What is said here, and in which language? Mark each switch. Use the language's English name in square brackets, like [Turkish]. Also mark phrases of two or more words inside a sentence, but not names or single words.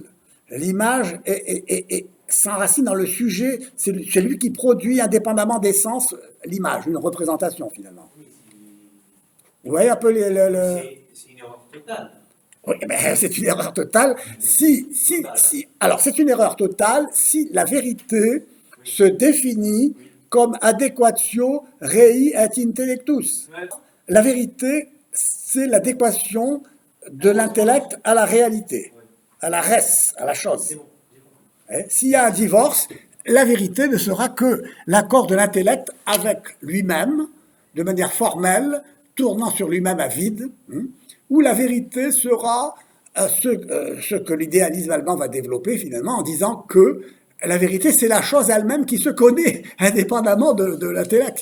[French] L'image s'enracine dans le sujet, c'est lui qui produit indépendamment des sens l'image, une représentation finalement. Vous voyez un peu C'est une erreur totale. Oui, mais c'est une erreur totale. Alors, c'est une erreur totale si la vérité se définit comme [Latin] adéquatio rei et intellectus. [French] La vérité, c'est l'adéquation de l'intellect à la réalité, à la res, à la chose. S'il y a un divorce, la vérité ne sera que l'accord de l'intellect avec lui-même, de manière formelle, tournant sur lui-même à vide, où la vérité sera ce que l'idéalisme allemand va développer finalement en disant que la vérité c'est la chose elle-même qui se connaît indépendamment de l'intellect.